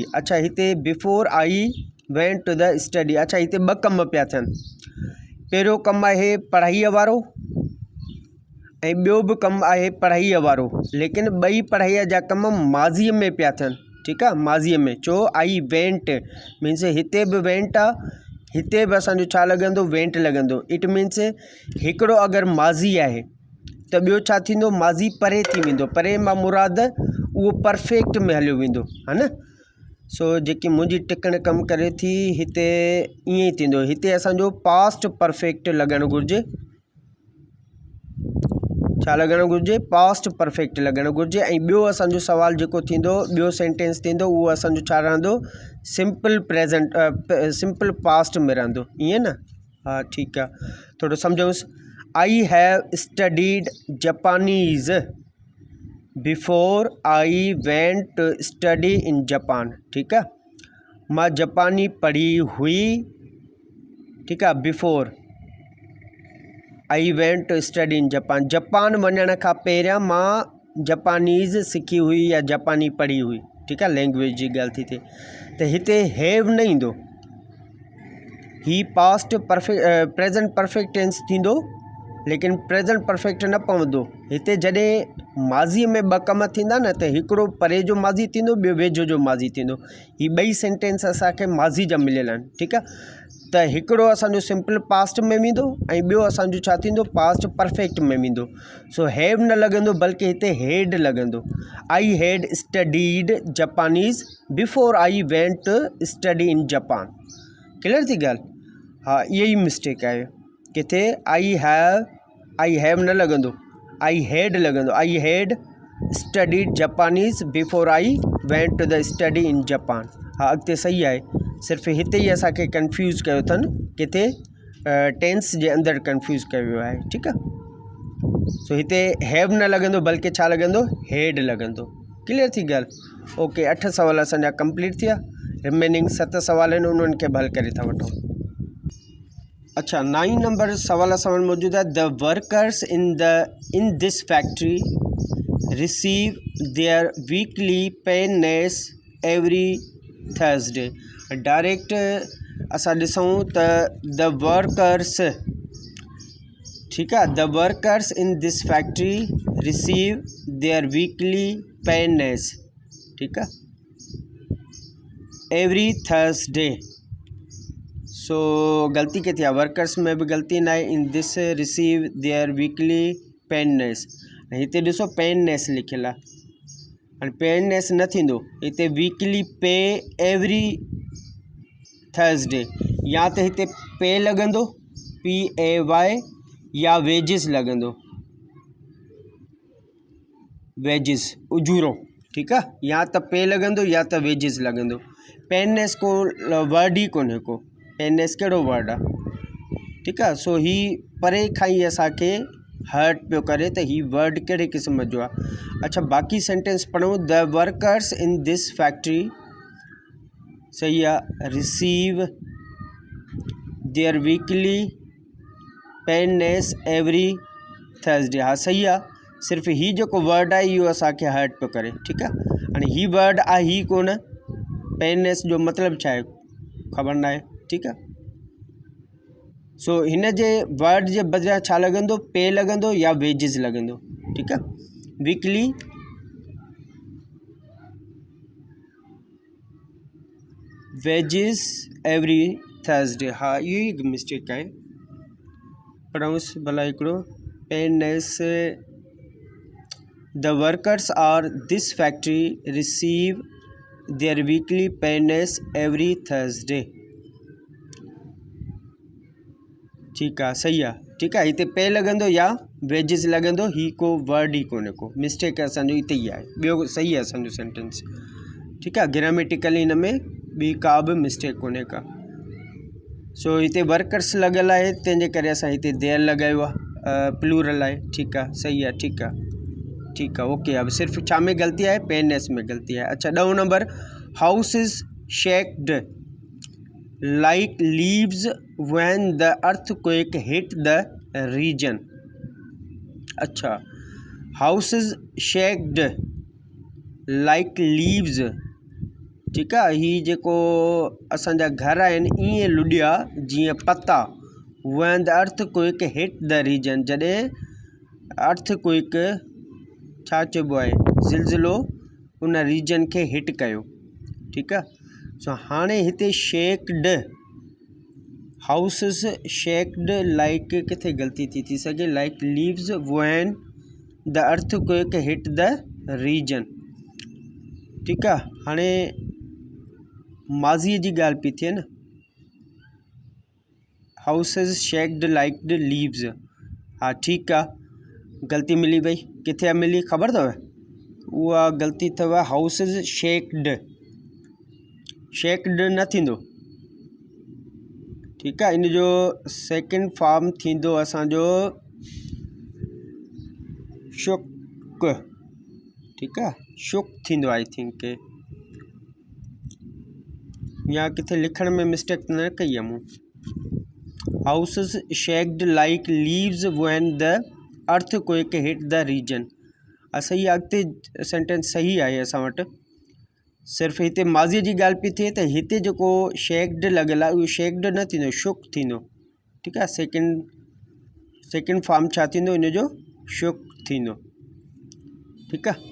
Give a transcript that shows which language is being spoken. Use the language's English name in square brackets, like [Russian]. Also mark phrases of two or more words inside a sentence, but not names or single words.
[Sindhi] अच्छा, हिते [English] before I went to the study, [Sindhi] अच्छा हिते ॿ कम पिया थियनि। पहिरियों कमु आहे पढ़ाईअ वारो ऐं ॿियो बि कमु आहे पढ़ाईअ वारो, लेकिन ॿई पढ़ाईअ जा कम माज़ीअ में पिया थियनि। ठीकु आहे, माज़ीअ में चो [English] I went means [Sindhi] हिते बि वेंट आहे, हिते बि असांजो छा लॻंदो, वेंट लॻंदो। [English] it means [Sindhi] हिकिड़ो अगरि माज़ी आहे त ॿियो छा थींदो, माज़ी परे थी वेंदो। परे मां मुराद उहो परफेक्ट में हलियो वेंदो है न। सो जेकी मुंहिंजी टिकण कमु करे थी हिते ईअं ई थींदो। हिते असांजो [English] past perfect [Sindhi] लॻणु घुरिजे। छा लॻणु घुरिजे, [English] past perfect [Sindhi] लॻणु घुरिजे। ऐं ॿियो असांजो सुवालु जेको थींदो, ॿियो सेंटेंस थींदो, उहो असांजो छा रहंदो, [English] simple present simple past [Sindhi] में रहंदो, ईअं न। हा ठीकु आहे, थोरो सम्झूंसि। [English] I have studied Japanese before I went to study in Japan. [Sindhi] ठीकु आहे, मां जापानी पढ़ी हुई। ठीकु आहे, [English] before I went to study in Japan. [Sindhi] जापान वञण खां पहिरियां मां जापानीज़ सिखी हुई या जापानी पढ़ी हुई। ठीकु आहे, लैंग्वेज जी ॻाल्हि थी थिए त हिते हैव न ईंदो, ही [English] past perfect present perfect tense [Sindhi] थींदो, लेकिन [English] present perfect [Sindhi] न पवंदो। हिते जॾहिं माज़ीअ में ॿ कम थींदा न, त हिकिड़ो परे जो माज़ी थींदो, ॿियो वेझो जो माज़ी थींदो। ही ॿई सेंटेंस असांखे माज़ी जा मिलियल आहिनि। ठीकु आहे, त हिकिड़ो असांजो [English] simple past [Sindhi] में वेंदो ऐं ॿियो असांजो छा थींदो, [English] past perfect [Sindhi] में वेंदो। सो हैव न लॻंदो, बल्कि हिते हैड लॻंदो। [English] I had studied Japanese before I went to study in Japan. [Sindhi] क्लियर थी ॻाल्हि? हा, इहा ई मिस्टेक आहे किथे। [English] I have [Sindhi] न लॻंदो, [English] I had [Sindhi] लॻंदो। [English] I had studied Japanese before I went to the study in Japan. [Sindhi] हा, अॻिते सही आहे, सिर्फ़ु हिते ई असांखे कंफ्यूज़ कयो अथनि, किथे टेंस जे अंदरि कंफ्यूज़ कयो वियो आहे। ठीकु आहे, सो हिते हैव न लॻंदो, बल्कि छा लॻंदो, हैड लॻंदो। क्लियर थी ॻाल्हि? ओके, 8 सवाल असांजा कंप्लीट थिया। रिमेनिंग 7 सवाल आहिनि, उन्हनि खे बि हल करे था वठूं। अच्छा, 9 नंबर सवाल असां वटि मौजूदु आहे। [English] the workers in this factory receive their weekly pennies every Thursday. [Sindhi] डायरेक्ट असां ॾिसूं त [English] the workers, [Sindhi] ठीकु आहे, [English] the workers in this factory receive their weekly pennies. [Sindhi] ठीकु आहे, [English] every Thursday. [Sindhi] सो ग़लती किथे आहे, वर्कर्स में बि ग़लती न आहे। [English] in this receive their weekly pennies. [Sindhi] हिते ॾिसो पेनेस लिखियलु आहे, हाणे पेनेस न थींदो, हिते [English] weekly pay every Thursday. [Sindhi] या त हिते पे लॻंदो, PAY, या वेजिस लॻंदो, वेजिस उजूरो। ठीकु आहे, या त पे लॻंदो या त वेजिस लॻंदो। पेनेस को वर्ड ई कोन्हे को, पेनेस कहिड़ो वर्ड आहे। ठीकु आहे, सो ही परे खां ई असांखे हर्ट पियो करे त ही वर्ड कहिड़े क़िस्म जो आहे। अच्छा, बाक़ी सेंटेंस पढ़ूं। [English] the workers in this factory, [Sindhi] सही आहे, [English] receive their weekly pennies every Thursday. [Sindhi] हा सही आहे, सिर्फ़ु ही जेको वर्ड आहे इहो असांखे हर्ट पियो करे। ठीकु आहे, हाणे ही वर्ड आहे ही कोन, पेनेस जो मतिलबु छा आहे ख़बर न आहे। ठीकु आहे, सो हिन जे वर्ड जे बदिरां छा लॻंदो, पे लॻंदो या वेजिस लॻंदो। ठीकु आहे, [English] weekly wages every Thursday. [Sindhi] हा, इहो ई मिस्टेक आहे। पढ़ूंस भला हिकिड़ो। [English] pennies, the workers are this factory receive their weekly pennies every Thursday. [Sindhi] ठीकु आहे, सही आहे। ठीकु आहे, हिते पे लॻंदो या वेजिस लॻंदो, ही को वर्ड ई कोन्हे को, मिस्टेक असांजो हिते ई आहे। ॿियो सही आहे असांजो सेंटेंस। ठीकु आहे, ग्रामेटिकली हिन में ॿी का बि मिस्टेक कोन्हे का। सो हिते वर्कर्स लॻियल आहे, तंहिंजे करे असां हिते देयर लॻायो आहे, प्लूरल आहे। ठीकु आहे, सही आहे, ठीकु आहे, ठीकु आहे, ओके। अब सिर्फ़ु छा में ग़लती आहे, पेनेस में ग़लती आहे। [English] अच्छा, 10 नंबर, house is shaked like leaves when the earthquake hit the region। अच्छा, houses shaked like leaves। [Sindhi] ठीकु आहे, ही जेको असांजा घर आहिनि ईअं लुॾिया जीअं पता। [English] when the earthquake hit the region, [Sindhi] जॾहिं अर्थक्वेक छा चइबो आहे, ज़िलज़िलो उन रीजन खे हिट कयो। ठीकु आहे। सो हाणे हिते [English] shaked houses shaked like [Sindhi] किथे ग़लती थी सघे, [English] like leaves when the earthquake hit the region. [Sindhi] ठीकु आहे। हाणे माज़ीअ जी ॻाल्हि पई थिए न, [English] houses shaked like the leaves. [Sindhi] हा ठीकु आहे, ग़लती मिली वई। किथे मिली ख़बर अथव? उहा ग़लती अथव [English] houses shaked, [Sindhi] शेक्ड न थींदो। ठीकु आहे। इन जो [English] second form [Sindhi] थींदो असांजो शुक। ठीकु आहे, शुक थींदो [English] I think, [Sindhi] या किथे लिखण में मिस्टेक न कई आहे मूं। [English] houses shaked like leaves when the earthquake hit the region. [Sindhi] सही, अॻिते सेंटेंस सही आहे असां वटि। सिर्फ़ु हिते माज़ीअ जी ॻाल्हि पई थिए त हिते जेको शेक्ड लॻियल आहे उहो शेक्ड न थींदो, शुक थींदो। ठीकु आहे। [English] second form [Sindhi] छा थींदो इन जो? शुक थींदो। ठीकु आहे।